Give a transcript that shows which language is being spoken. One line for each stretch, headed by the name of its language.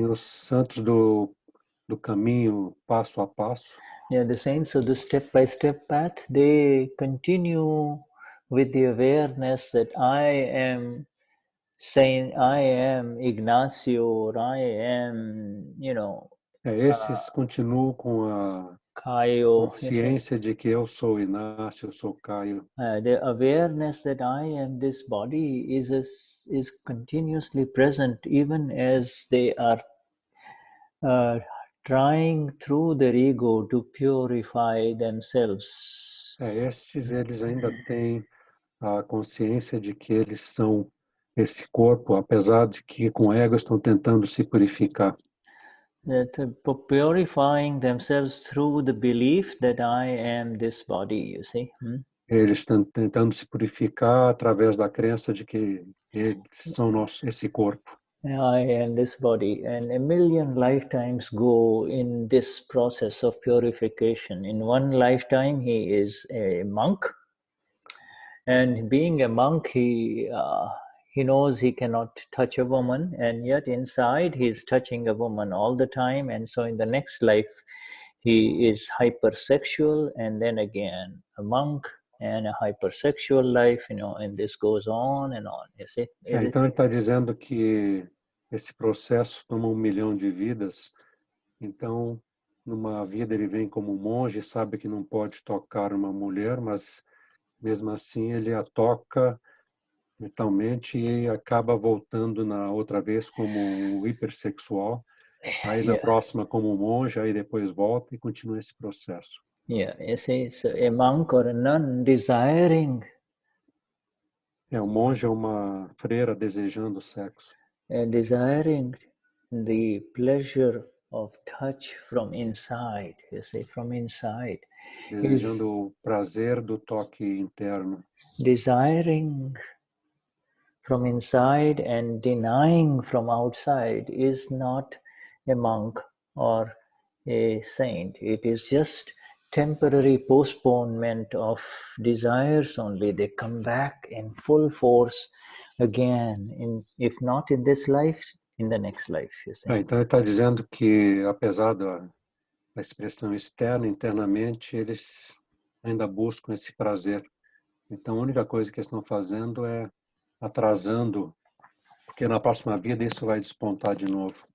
Portuguese: Tem os santos do caminho passo a passo.
English: Yeah, the saints of the step-by-step path, they continue with the awareness that I am saying, I am Ignacio, or I am,
Portuguese: Esses continuam com a Caio, consciência de que eu sou Inácio, eu sou Caio.
English: The awareness that I am this body is continuously present even as they are trying through their ego to purify themselves.
Portuguese: Estes, eles ainda têm a consciência de que eles são esse corpo, apesar de que com o ego estão tentando se purificar.
English: Purifying themselves through the belief that I am this body, you see.
Portuguese: Eles estão tentando se purificar através da crença de que eles são esse corpo.
English: I am this body, and a million lifetimes go in this process of purification. In one lifetime, he is a monk. And being a monk, he knows he cannot touch a woman, and yet inside he's touching a woman all the time. And so in the next life, he is hypersexual, and then again a monk and a hypersexual life, and this goes on and on. You see?
Portuguese: Então ele está dizendo que esse processo toma 1 milhão de vidas. Então, numa vida ele vem como monge, sabe que não pode tocar uma mulher, mas mesmo assim ele a toca mentalmente e acaba voltando na outra vez como um hipersexual. Aí na próxima como monge, aí depois volta e continua esse processo.
English: Yeah, you see, so a monk or a nun desiring.
Portuguese: Um monge é uma freira desejando sexo.
English: Desiring the pleasure of touch from inside, you see, from inside.
Portuguese: Desejando o prazer do toque interno.
English: Desiring from inside and denying from outside is not a monk or a saint. It is just temporary postponement of desires only. They come back in full force again, if not in this life, in the next life. You see?
Portuguese: Então ele está dizendo que, apesar da expressão externa, internamente, eles ainda buscam esse prazer. Então a única coisa que eles estão fazendo é atrasando, porque na próxima vida isso vai despontar de novo.